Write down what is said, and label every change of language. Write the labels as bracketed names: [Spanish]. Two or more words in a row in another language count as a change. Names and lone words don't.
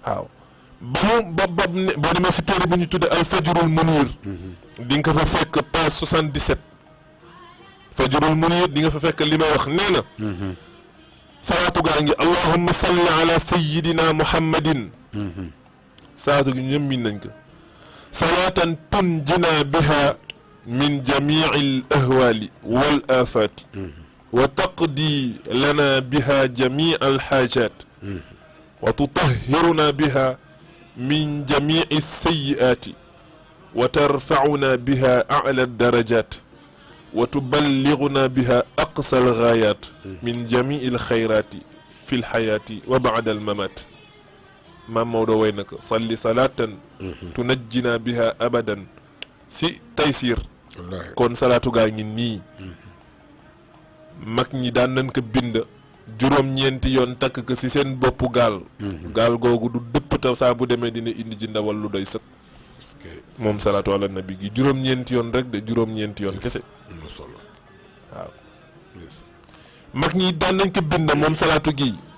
[Wolof] waaw boo demee si téere bu ñu tudde al fajrul munir di nga fa fekk page 77 fajrul munir di nga fa fekk li may wax nee na salaatu gaa ngi [Arabic] اللهم صل على سيدنا محمد [Wolof] salaatu gi ñëpp miin nañ ko [Arabic] صلاة تنجينا بها من جميع الأهوال والآفات وتقضي لنا بها جميع الحاجات وتطهرنا بها من جميع السيئات و وترفعنا بها أعلى الدرجات وتبلغنا بها أقصى الغايات من جميع الخيرات في الحياة وبعد الممات maam Maodo [Wolof] way na ko [Arabic] صل صلاة تنجينا بها أبدا [Wolof] si taysiir kon salaatu gaa ngi nii mag ñi daan nañ ko bind juróom-ñeenti yoon takk ko si seen boppu gaal gaal googu du dëpp ta saa bu demee dina indi ji ndawal lu doy sëkk moom [Arabic] صلاة على النبي [Wolof] gi juróom-ñeenti yoon rek de juróom-ñeenti yoon kese waaw mag ñi daan nañ ko bind moom salaatu gi